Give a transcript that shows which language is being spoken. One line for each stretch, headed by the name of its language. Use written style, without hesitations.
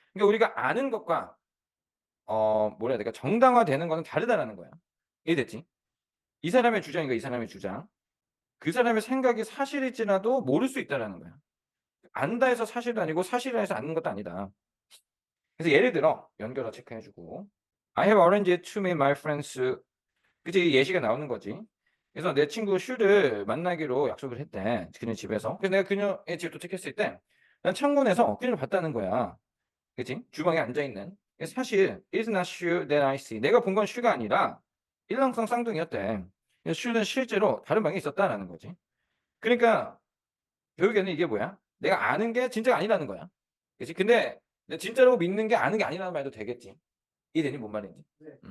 Korean: 그러니까 우리가 아는 것과 뭐라 해야 될까 정당화되는 거는 다르다라는 거야. 이해됐지? 이 사람의 주장인가 이 사람의 주장. 그 사람의 생각이 사실일지라도 모를 수 있다라는 거야. 안다 해서 사실도 아니고 사실이라 해서 아는 것도 아니다. 그래서 예를 들어 연결어 체크해주고
English: I have arranged to meet my friends.
Korean: 그치 예시가 나오는 거지. 그래서 내 친구 슈를 만나기로 약속을 했대. 그녀 집에서. 그래서 내가 그녀의 집에 도착했을 때 난 창문에서 그녀를 봤다는 거야. 그치? 주방에 앉아있는. 그래서 사실
English: it's not Shu that I see.
Korean: 내가 본 건 슈가 아니라 일렁성 쌍둥이였대. 그래서 슈는 실제로 다른 방에 있었다라는 거지. 그러니까 결국에는 이게 뭐야? 내가 아는 게 진짜가 아니라는 거야. 그치? 근데 내가 진짜라고 믿는 게 아는 게 아니라는 말도 되겠지. 이해되니? 뭔 말인지. 네.